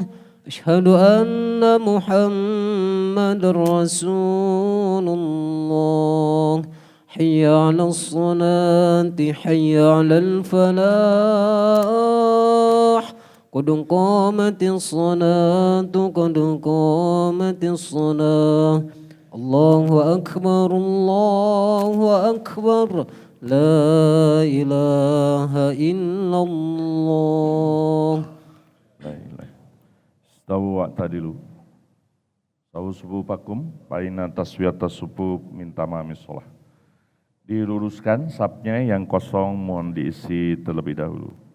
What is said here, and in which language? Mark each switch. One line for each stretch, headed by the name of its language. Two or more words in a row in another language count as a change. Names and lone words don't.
Arabic: أشهد أن محمدا رسول الله. حي على الصلاة، حي على الفلاح. قد قامت الصلاة، قد قامت الصلاة. الله أكبر، الله أكبر. لا إله إلا الله. لا إله. استووا واعتدلوا. استووا صفوفكم، فإن تسوية الصفوف من تمام الصلاة.
Indonesian: Diluruskan sapnya yang kosong mohon diisi terlebih dahulu.